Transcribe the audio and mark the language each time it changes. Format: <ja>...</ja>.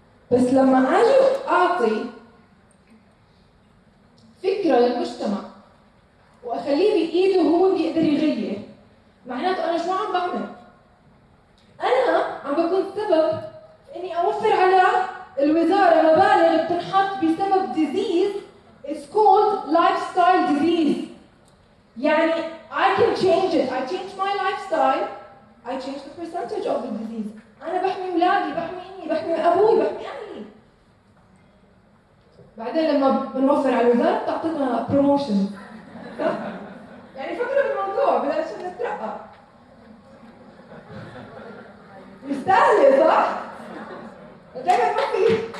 <ar>بس لما اجي اعطي فكره للمجتمع واخليه بايده هو بيقدر يغير، معناته انا شو عم بعمل؟ انا عم بكون سبب اني اوفر على الوزاره مبالغ بتنحط بسبب</ar> <en>disease is called lifestyle disease.</en> <ar>يعني</ar> <en>I can change it. I change my lifestyle. I change the percentage of the disease.</en> <ar>أنا بحمي أولادي، بحمي إني، بحمي أبوي، بحمي أهلي. بعدين لما بنوفر على الوزارة بتعطينا بروموشن. يعني فكروا بالموضوع بلاش نترقى. مستاهلة صح؟ دايما ما في.</ar>